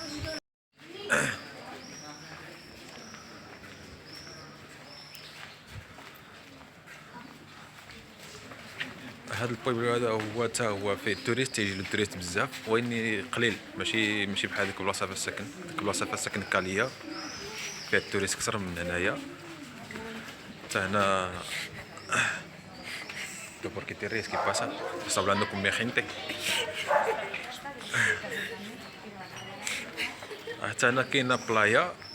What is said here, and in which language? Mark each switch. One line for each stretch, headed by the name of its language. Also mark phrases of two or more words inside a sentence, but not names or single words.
Arabic: هذا البويبلو هذا هو حتى هو فيه التوريست، تيجي التوريست بزاف، واني قليل ماشي بحال ديك البلاصه فيها السكن. ديك البلاصه فيها السكن كاليه فيها التوريست اكثر من هنايا. حتى هنا
Spanish: porque te ríes, ¿qué pasa? Estás hablando con mi gente.
Arabic: حتى هنا كاينه بلايا.